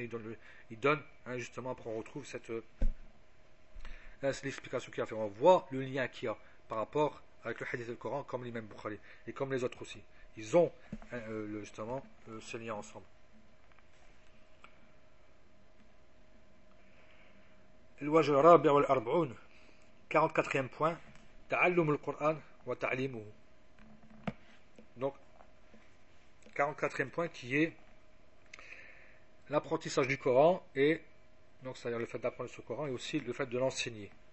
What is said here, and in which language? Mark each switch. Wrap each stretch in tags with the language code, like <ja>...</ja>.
<fr>Il donne hein, justement, après on retrouve cette l'explication qu'il a fait. On voit le lien qu'il y a par rapport avec le hadith et le Coran, comme l'imam Bukhari. Et comme les autres aussi. Ils ont ce lien ensemble.</fr> <ar>الواجب الرابع والأربعون</ar> <fr>44e point</fr> <ar>تعلم القرآن وتعليمه.</ar> <fr>Donc 44e point qui est l'apprentissage du Coran, et donc c'est-à-dire le fait d'apprendre ce Coran et aussi le fait de l'enseigner.</fr>